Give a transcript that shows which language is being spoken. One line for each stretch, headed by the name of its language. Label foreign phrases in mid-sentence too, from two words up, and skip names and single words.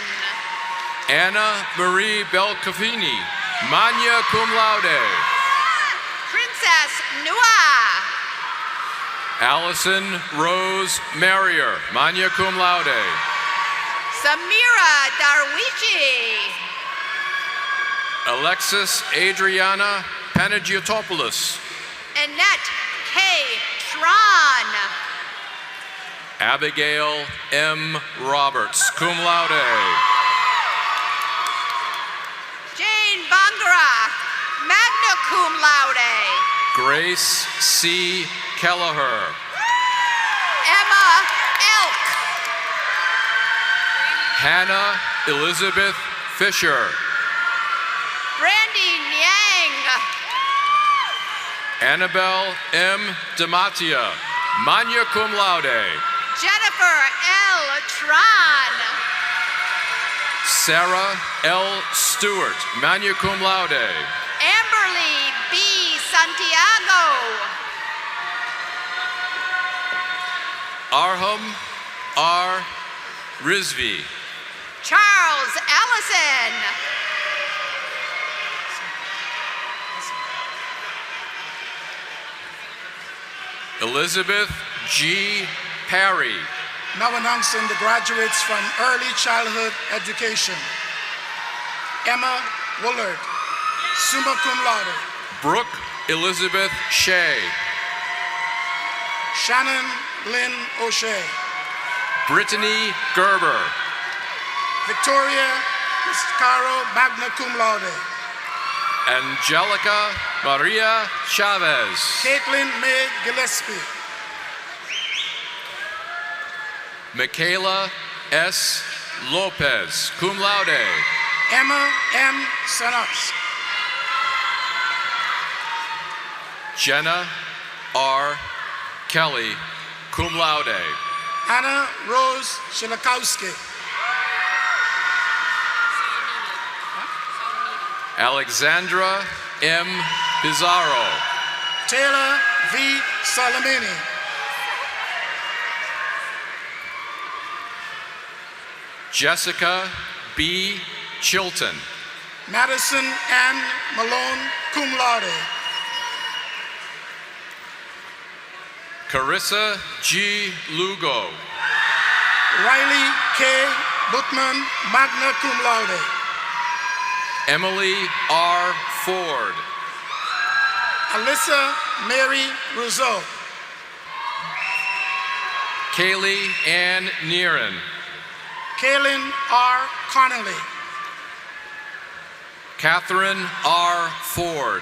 English: Anna Marie Belcafini,
Latin: magna cum laude.
English: Princess Nua. Allison Rose Marrier,
Latin: magna cum laude.
English: Samira Darwishi. Alexis Adriana Panagiotopoulos. Annette K. Tron. Abigail M. Roberts,
Latin: cum laude.
English: Jane Bangara,
Latin: magna cum laude.
English: Grace C. Kelleher. Emma Elk. Hannah Elizabeth Fisher. Brandy Nyang. Annabelle M.
Latin: Dematia, magna cum laude.
English: Jennifer L. Tron. Sarah L. Stewart,
Latin: magna cum laude.
English: Amberly B. Santiago. Arham R. Rizvi. Charles Allison. Elizabeth G. Parry. Now announcing the graduates from early childhood education. Emma Woolard,
Latin: summa cum laude.
English: Brooke Elizabeth Shea. Shannon Lynn O'Shea. Brittany Gerber. Victoria Piscaro,
Latin: magna cum laude.
English: Angelica Maria Chavez. Caitlin May Gillespie. Michaela S. Lopez,
Latin: cum laude.
English: Emma M. Sanops. Jenna R. Kelly,
Latin: cum laude.
English: Anna Rose Shilakowski. Alexandra M. Pizarro. Taylor V. Salamini. Jessica B. Chilton. Madison Ann Malone,
Latin: cum laude.
English: Carissa G. Lugo. Riley K. Butman,
Latin: magna cum laude.
English: Emily R. Ford. Alyssa Mary Rousseau. Kaylee Ann Neeran. Kaylin R. Connolly. Catherine R. Ford.